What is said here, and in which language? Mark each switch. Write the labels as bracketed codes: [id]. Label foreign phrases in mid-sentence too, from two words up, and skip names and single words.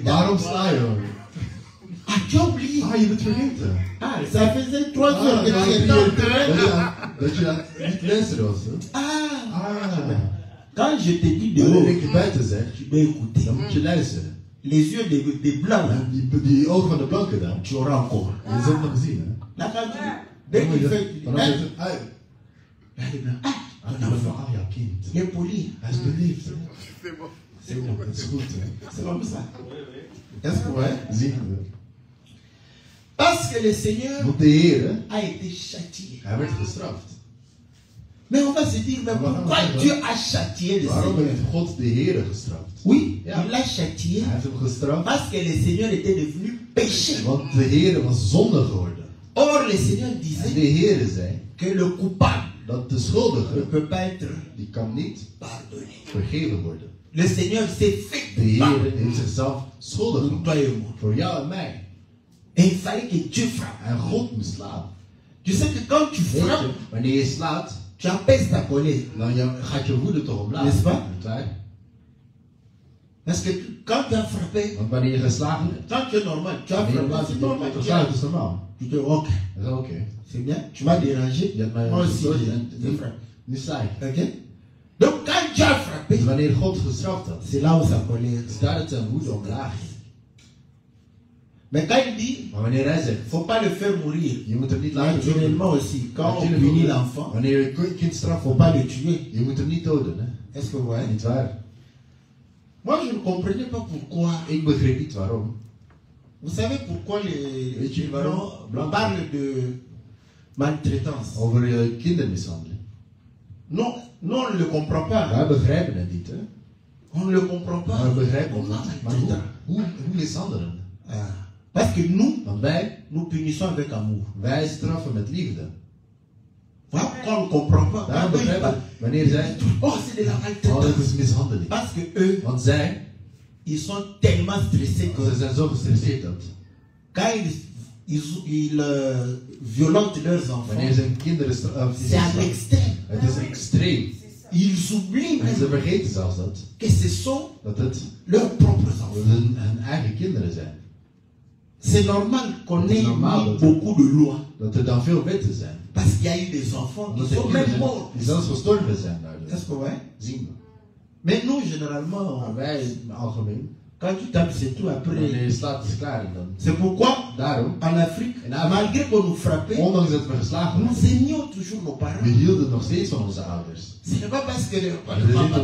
[nl] Waarom [fr] donnes? [nl] sla je hoor? [fr] Ah, tu as oublié. [nl] Ah, je bent vergeten. [fr] Ah, ça faisait 3 Ah, heures que [nl] dat [fr] tu [nl] je [fr] étais en train. [nl] dat je aan het niet luisteren was. Hè? Ah, Ah. [fr] quand je te dis [nl] Wanneer [fr] dehors, [nl] ik je buiten zeg, [fr] tu dois écouter. [nl] dan moet je luisteren. [fr] Les yeux des blancs, là, [nl] En die ogen van de blanken dan, [fr] tu auras encore. [nl] je zult nog zien. Hè? [fr] Là, quand tu, dès [nl] Dan [fr] qu'il [nl] moet [fr] fait, [nl] je- dan [fr] là, [nl] moet je- ah, [fr] là, les blancs, ah, [nl] ah, dan van, ah ja, kind. [fr] il est poli. [nl] Hij is beleefd. Hè? [fr] C'est bon. [nl] Dat is goed. Hè? [fr] C'est comme ça. Est-ce que vous voyez? [nl] Zien we. [fr] Parce que le Seigneur [nl] Want de Heer, hè, [fr] a été châtié. [nl] hij werd gestraft. [fr] Mais on va se dire, mais pourquoi Dieu a châtié le [nl] Waarom [fr] Seigneur? [nl] heeft God de Heer gestraft? [fr] Oui, [nl] Ja. [fr] il l'a châtié [nl] Hij heeft hem gestraft, [fr] parce que le Seigneur était devenu péché. [nl] want de Heer was zonde geworden. [fr] Or, le Seigneur [nl] En [fr] disait [nl] de Heer zei [fr] que le coupable [nl] dat de [fr] ne [nl] schuldige, [fr] peut pas être [nl] die kan niet [fr] pardonné. [nl] vergeven worden. [fr] Le Seigneur s'est fait [nl] De Heer [fr] coupable [nl] heeft zichzelf schuldig [fr] pour [nl] gemaakt. [fr] toi et moi. [nl] Voor jou en mij. [fr] Et il fallait que Dieu frappe. [nl] En God moest slaan. [fr] Tu sais que quand tu [nl] Weet je, [fr] frappes, [nl] wanneer je slaat, [fr] tu apaises ta colère. [nl] dan gaat je woede toch omlaag. [fr] N'est-ce pas? [nl] Niet waar? [fr] Parce que quand tu as frappé, [nl] Want wanneer je geslagen hebt, [fr] quand tu es normal, tu as [nl] wanneer je [fr] frappé, [nl] laat [fr] c'est [nl] je [fr] normal. [nl] geslagen is normaal. [fr] Tu te dis, ok, [nl] Dat is oké. [fr] c'est bien, tu m'as dérangé. [nl] Je hebt mij [fr] Moi aussi, [nl] gestoord [fr] j'ai [nl] en [fr] frappé. [nl] nu sla ik. [fr] Ok? Donc quand Dieu a frappé, [nl] Dus wanneer God gestraft had, [fr] c'est là où sa colère. [nl] is daar dat zijn woede omlaag ging. [fr] Mais quand il dit, [nl] Maar wanneer hij zegt, [fr] faut pas le faire mourir. [nl] je moet hem niet laten doden. [fr] Naturellement aussi, quand on [nl] Natuurlijk [fr] punit [nl] ook. [fr] l'enfant, [nl] Wanneer je een kind straft, [fr] faut pas le tuer. [nl] je moet hem niet doden. Hè? [fr] Est-ce que vous voyez? [nl] Niet waar? [fr] Moi, je ne comprenais pas pourquoi [nl] Ik begreep niet waarom. [fr] Vous savez pourquoi les [nl] Weet je waarom [fr] Blancs parlent de maltraitance? [nl] Over kindermishandeling. [fr] Non, non, on ne le comprend pas. [nl] Wij begrijpen het niet, hè? [fr] On ne le comprend pas. [nl] Maar we begrijpen het [fr] Comment [nl] niet. Maar [fr] maltraiter? [nl] hoe mishandelen? [fr] Ah. Parce que nous, [nl] Want wij [fr] nous punissons avec amour. [nl] straffen met liefde. [fr] Voilà pourquoi on ne comprend pas. [nl] Daarom begrijpen we, wanneer zij... [fr] Oh, c'est de la [nl] Oh, [fr] maltraitance. [nl] dat is mishandeling. [fr] Parce que eux, [nl] Want zij, [fr] ils sont tellement stressés que [nl] ze zijn zo gestresseerd dat [fr] quand ils violentent leurs enfants, [nl] wanneer ze hun kinderen [fr] c'est à l'extrême. [nl] het is extreem. [fr] Ils oublient [nl] En ze [fr] même [nl] vergeten zelfs dat. [fr] que ce sont [nl] Dat het [fr] leurs propres enfants. [nl] hun eigen kinderen zijn. [fr] C'est normal qu'on [nl] Het is [fr] ait [nl] normaal [fr] mis [nl] dat [fr] beaucoup de lois. [nl] dat dan veel wetten zijn. [fr] Parce qu'il y a eu des enfants qui [nl] Omdat er [fr] sont [nl] kinderen [fr] même [nl] zijn [fr] morts. [nl] die zelfs gestorven zijn daardoor. [fr] Est-ce que ouais? [nl] Zien we. [fr] Mais nous, généralement, [nl] Maar wij in het algemeen, [fr] quand tu tapes, c'est tout [nl] wanneer [fr] après. [nl] je slaat is klaar en dan. [fr] C'est pourquoi, [nl] Daarom, [fr] en Afrique, [nl] In Afrique, [fr] malgré qu'on nous frappait, [nl] ondanks dat we geslagen [fr] nous [nl] werden, [fr] aimions toujours nos parents. [nl] we hielden nog steeds van onze ouders. [fr] Ce n'est pas parce que le [nl] Maar het is niet